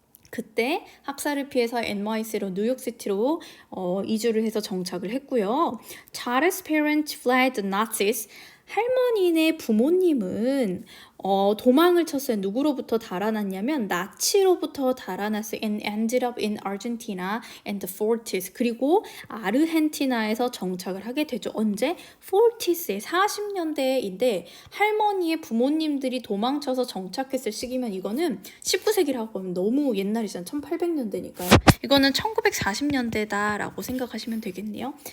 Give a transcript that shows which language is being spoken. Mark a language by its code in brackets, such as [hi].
[ko] 그때 학살을 피해서 NYC로 뉴욕시티로 이주를 해서 정착을 했고요. [en] Charles' parents fled the Nazis. [ko] 할머니네 부모님은 도망을 쳤어요. 누구로부터 달아났냐면 나치로부터 달아났어요. [en] And ended up in Argentina and the 40s. [ko] 그리고 아르헨티나에서 정착을 하게 되죠. 언제? 40s에 40년대인데 할머니의 부모님들이 도망쳐서 정착했을 시기면 이거는 19세기라고 하면 너무 옛날이잖아요. 1800년대니까요. 이거는 1940년대다라고 생각하시면 되겠네요.